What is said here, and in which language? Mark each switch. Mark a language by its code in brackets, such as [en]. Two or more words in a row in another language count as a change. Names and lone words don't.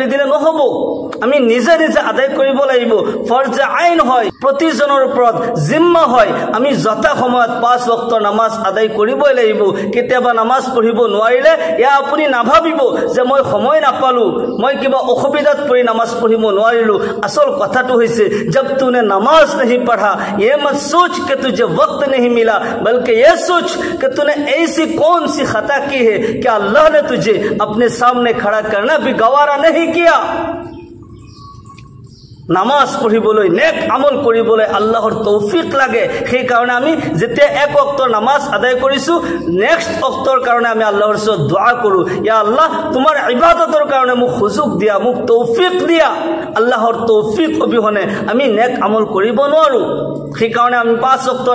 [as] দিলে নহব আমি নিজে নিজে আদায় কৰিব লাগিব ফৰজ আইন হয় প্ৰতিজনৰ ওপৰত জিম্মা হয় আমি যত সময়ত 5 ওয়াক্তৰ নামাজ আদায় কৰিবই লাগিব কেতিয়াবা নামাজ পঢ়িব নোৱাৰিলে ইয়া আপুনি নাভাবিব যে মই সময় নাপালো মই কিবা অসুবিধাত পৰি নামাজ পঢ়িব নোৱাৰিলো আসল কথাটো হৈছে [hi] जब तूने नमाज नहीं पढ़ा ये मत सोच कि तुझे वक्त नहीं मिला बल्कि ये सोच कि तूने ऐसी कौन सी खता की है कि अल्लाह ने तुझे अपने सामने खड़ा करना भी गवारा नहीं किया [as] নামাজ পঢ়িবলৈ নেক আমল কৰিবলৈ আল্লাহৰ তৌফিক লাগে সেই কাৰণে আমি যেতিয়া এক ওয়াক্তৰ নামাজ আদায় কৰিছো নেক্সট ওয়াক্তৰ কাৰণে আমি আল্লাহৰ ওচৰত দুআ কৰো [ar] يا الله [as] তোমাৰ ইবাদতৰ কাৰণে মোক সুযোগ দিয়া মোক তৌফিক দিয়া আল্লাহৰ তৌফিক অবিহনে আমি নেক আমল কৰিব নোৱাৰো সেই কাৰণে আমি 5 ওয়াক্তৰ